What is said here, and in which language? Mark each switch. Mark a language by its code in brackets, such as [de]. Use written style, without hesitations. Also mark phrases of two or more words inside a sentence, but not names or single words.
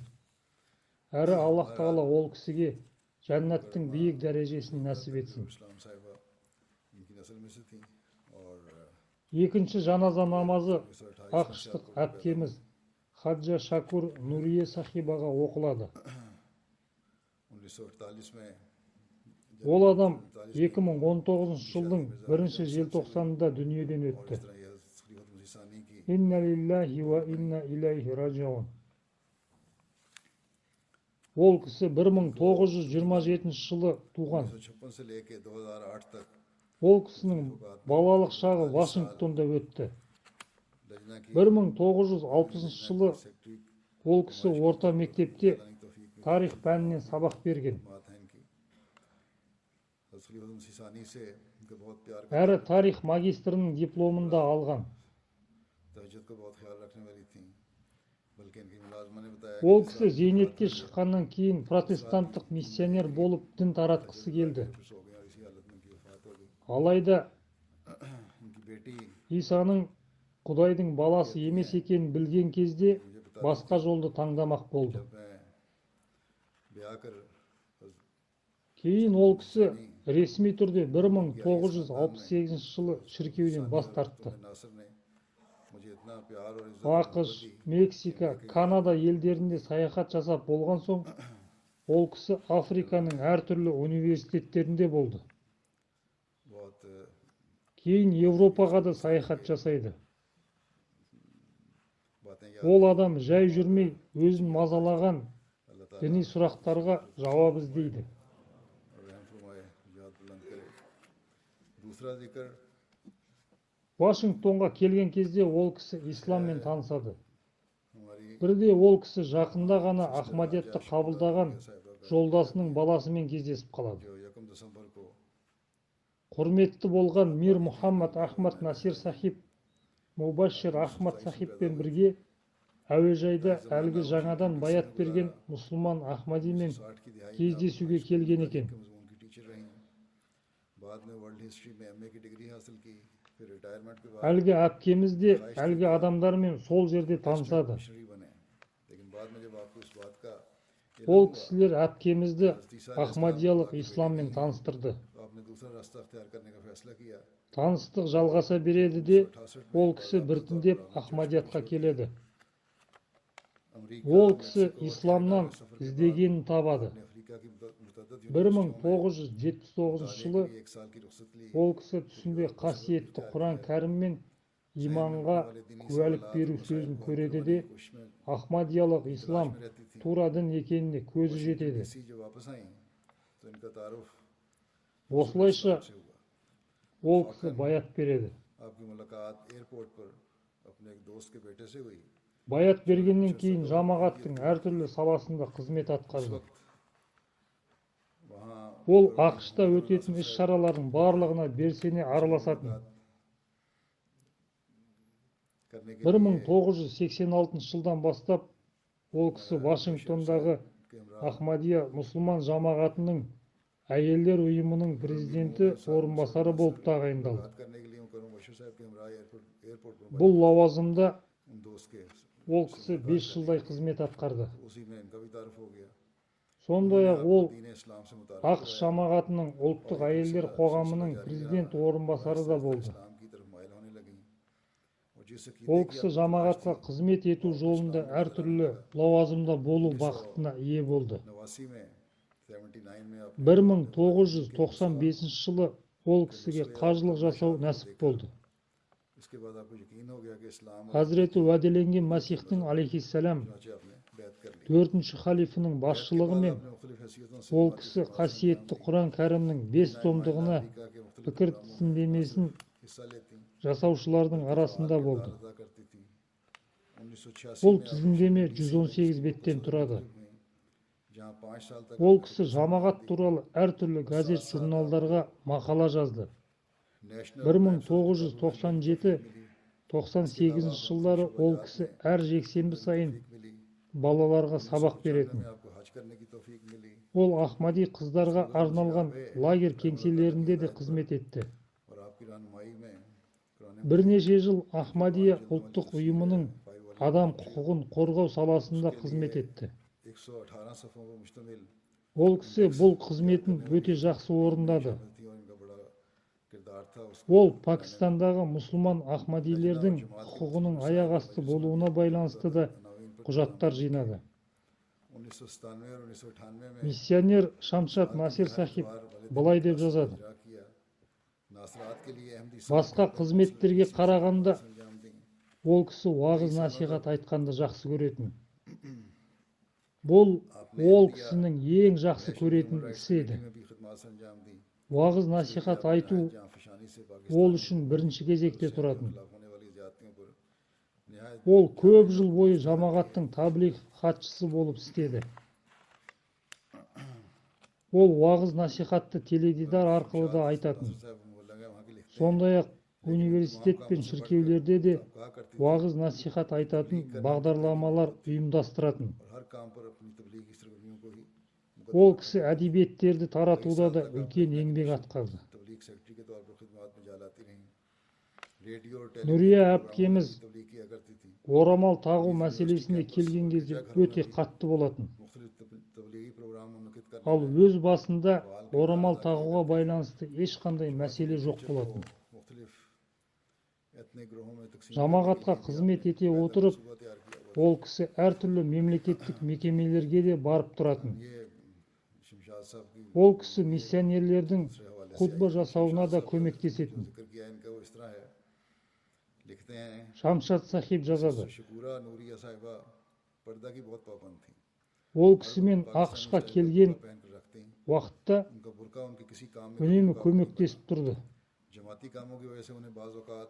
[kk] Әрі Аллах Тағала ол кісіге жәннаттың биік дәрежесін нәсіп етсін. Екінші жаназа намазы 1928 ақштық әпкеміз Хаджа Шакур Нурие сахибаға оқылады. [ur] 1948 में [kk] Ол адам 2019 жылдың 1 желтоқсанында дүниеден [ur] और [kk] өтті. [ur] اس طرح یہ خلیفت مسیح ثانی کی [ar] إنا لله وإنا إليه راجعون. [kk] Ол кісі 1927 жылы туған. [ur] 1956 سے لیکے 2008 تک [kk] Ол кісінің балалық шағы Вашингтонда өтті. [ur] لجنہ کی [kk] 1960 жылы [ur] सेक्रेटरी [kk] ол кісі орта мектепте [ur] کی توفیق [kk] тарих пәнінен сабақ берген. [ur] بات ہے ان کی خلیفت مسیح ثانی سے ان کو بہت پیار [kk] Әрі тарих магистрінің дипломын да алған. [ur] تہجد کو بہت خیال رکھنے والی تھی بلکہ ان کی ملازمہ نے بتایا [kk] Ол кісі зейнетке шыққаннан кейін протестанттық миссионер болып дін таратқысы келді. [ur] خوش ہو گئے اور اسی حالت میں ان کی وفات ہو گئی [kk] Алайда [ur] ان کی بیٹی [kk] Исаның Құдайдың баласы емес екенін білген кезде басқа жолды таңдамақ болды. [ur] جب میں بیاہ کر [kk] Кейін ол кісі ресми түрде 1968 жылы шіркеуден бас тартты. [ur] ناصر نے مجھے اتنا پیار اور عزت [kk] ақш, Мексика, Канада елдерінде саяхат жасап болған соң, ол кісі Африканың әртүрлі университеттерінде болды. [ur] बहुत [kk] Кейін Европаға да саяхат жасайды. [ur] باتیں یاد [kk] Ол адам жай жүрмей, өзін мазалаған [ur] اللہ تعالیٰ [kk] діни сұрақтарға жауап іздейді. [ur] رحم فرمائے یاد بلند کرے دوسرا ذکر [kk] Вашингтонға келген кезде ол кісі исламмен танысады. [ur] हमारी [kk] Бірде ол кісі жақында ғана Ахмадиятты қабылдаған жолдасының баласымен кездесіп қалады. [ur] جو 1 دسمبر کو [kk] Құрметті болған Мир Мұхаммад Ахмад Насир сахиб, Мубашир Ахмад сахибпен бірге әуежайда әлгі жаңадан баят берген мұсылман Ахмадимен [ur] 60 کی دہائی [kk] кездесуге келген екен. [ur] کے مضمون کی ٹیچر رہی بعد میں [en] World History [ur] میں ایم اے کی ڈگری حاصل کی پھر ریٹائرمنٹ کے بعد [kk] Әлгі әпкеміз де әлгі адамдармен сол жерде танысады. [ur] مشنری بنے لیکن بعد میں جب آپ کو اس بات کا [kk] Ол кісілер әпкемізді Ахмадиялық исламмен таныстырды. [ur] تو آپ نے دوسرا راستہ اختیار کرنے کا فیصلہ کیا [kk] Таныстық жалғаса береді де, ол кісі біртіндеп Ахмадиятқа келеді. [ur] अमेरिका [kk] Ол кісі исламнан іздегенін табады. [ur] نے افریقہ کی متعدد [kk] 1979 жылы [ur] کی 1 سال کی رخصت لی [kk] ол кісі түсінде қасиетті Құран кәрім мен иманға куәлік беру сөзін көреді де, [ur] کوشش میں [kk] Ахмадиялық ислам [ur] رہتی تھی [kk] тура дін екеніне көзі жетеді. [ur] اسی جو واپس آئی تو ان کا تعارف [kk] Осылайша [ur] سے ہوا [kk] ол кісі баят береді. [ur] آپ کی ملاقات ایئرپورٹ پر اپنے ایک دوست کے بیٹے سے ہوئی [kk] Баят бергеннен кейін жамағаттың әртүрлі саласында қызмет атқарды. [ur] वहाँ [kk] Ол ақшта өтетін іс-шаралардың барлығына белсене араласатын. [ur] کرنے کے [kk] 1986 жылдан бастап ол кісі Вашингтондағы [ur] کے ہمراہ [kk] Ахмадия мұсылман жамағатының әйелдер ұйымының президенті орынбасары болып тағайындалды. [ur] بات کرنے کے لیے کروں بشیر صاحب کے ہمراہ ایئرپورٹ پر [kk] Бұл лауазымда [ur] ان دوست کے [kk] ол кісі 5 жылдай қызмет атқарды. [ur] اسی میں ان کا بھی تعارف ہو گیا [kk] Сондай-ақ ол [ur] دین اسلام سے متعارف [kk] ақш жамағатының ұлттық әйелдер қоғамының президент орынбасары да болды. [ur] اسلام کی طرف مائل ہونے لگی اور جس [kk] Ол кісі жамағатқа қызмет ету жолында әртүрлі лауазымда болу бақытына ие болды. [ur] 89 میں 79 میں آپ [kk] 1995 жылы ол кісіге қажылық жасау нәсіп болды. [ur] اس کے بعد آپ کو یقین ہو گیا کہ اسلام اور [kk] Хазіреті уәделенген Масихтың алейхиссалам [ur] چنانچہ آپ نے بیعت کر لی [kk] 4-ші халифының басшылығымен [ur] آپ نے مختلف حیثیتوں سے [kk] ол кісі қасиетті Құран кәрімнің 5 томдығына [ur] امریکہ کے مختلف [kk] пікір түсіндемесін [ur] حصہ لیتی [kk] жасаушылардың арасында болды. [ur] ادا کرتی تھی 1986 [kk] Бұл [ur] میں آپ [kk] тізімдеме 118 беттен тұрады. [ur] میں جہاں 5 سال تک [kk] Ол кісі жамағат туралы әртүрлі газет журналдарға мақала жазды. [ur] नेशनल [kk] 1997-98 жылдары ол кісі әр жексенбі сайын [ur] मिली [kk] балаларға сабақ беретін. [ur] میں آپ کو حج کرنے کی توفیق ملی [kk] Ол Ахмади қыздарға арналған лагерь кеңселерінде де қызмет етті. [ur] اور آپ کی رہنمائی میں قرآن [kk] Бірнеше жыл Ахмадия ұлттық ұйымының адам құқығын қорғау саласында қызмет етті. [ur] 118 صفحوں پر مشتمل [kk] Ол кісі бұл қызметін өте жақсы орындады. [ur] تھی اور ان کا بڑا کردار تھا اس کو [kk] Ол Пакистандағы мұсылман Ахмадилердің құқығының аяқ асты болуына байланысты да [ur] نوین پر [kk] құжаттар жинады. [ur] 1997 اور 1998 میں [kk] Миссионер Шамшат Насир Сахиб былай деп жазады: [ur] اجرا کیا ناصرات کے لیے احمدی [kk] басқа қызметтерге қарағанда [ur] انجام دی [kk] ол кісі уағыз насихат айтқанды жақсы көретін. Бұл ол кісінің ең жақсы көретін ісі еді. [ur] میں بھی خدمت انجام دی [kk] Уағыз насихат айту [ur] جاں فشانی سے [kk] ол үшін бірінші кезекте тұратын. [ur] خلاف ہونے والی زیادتیوں پر نہایت [kk] Ол көп жыл бойы жамағаттың таблиғ хатшысы болып істеді. Ол уағыз насихатты теледидар арқылы да айтатын. [ur] صاحب بولا گیا وہاں کی لکھتے [kk] Сондай-ақ университет пен шіркеулерде де [ur] کہا کرتی [kk] уағыз насихат айтатын бағдарламалар ұйымдастыратын. [ur] اور ہر کام پر اپنی تبلیغی سرگرمیوں کو ہی [kk] Ол кісі әдебиеттерді таратуда да үлкен еңбек атқарды. [ur] تبلیغ سیکرٹری کے طور پر خدمت میں جلاتی رہیں ریڈیو اور [kk] Нүрия әпкеміз [ur] تبلیغ کیا کرتی تھی [kk] орамал тағу мәселесіне келген кезде өте қатты болатын. [ur] مختلف تبلیغی پروگرام منعقد کرنے [kk] Ал өз басында орамал тағуға байланысты ешқандай мәселе жоқ болатын. [ur] مختلف ایتھنک گروہوں میں تقسیم [kk] Жамағатқа қызмет ете отырып, [ur] ہوا تیار کیا [kk] ол кісі әртүрлі мемлекеттік мекемелерге де барып тұратын. [ur] یہ شمشاد صاحب کی [kk] Ол кісі миссионерлердің хутба жасауына да көмектесетін. [ur] ذکر کیا ان کا وہ اس طرح ہے لکھتے ہیں [kk] Шамшат Сахиб жазады: [ur] شکورہ نوریہ صاحبہ پردہ کی بہت پابند تھی [kk] ол кісімен ақшқа келген [ur] پہن کر رکھتی [kk] уақытта [ur] ان کا برقع ان کے کسی کام میں [kk] үнемі көмектесіп тұрды. [ur] جماعتی کاموں کی وجہ سے انہیں بعض اوقات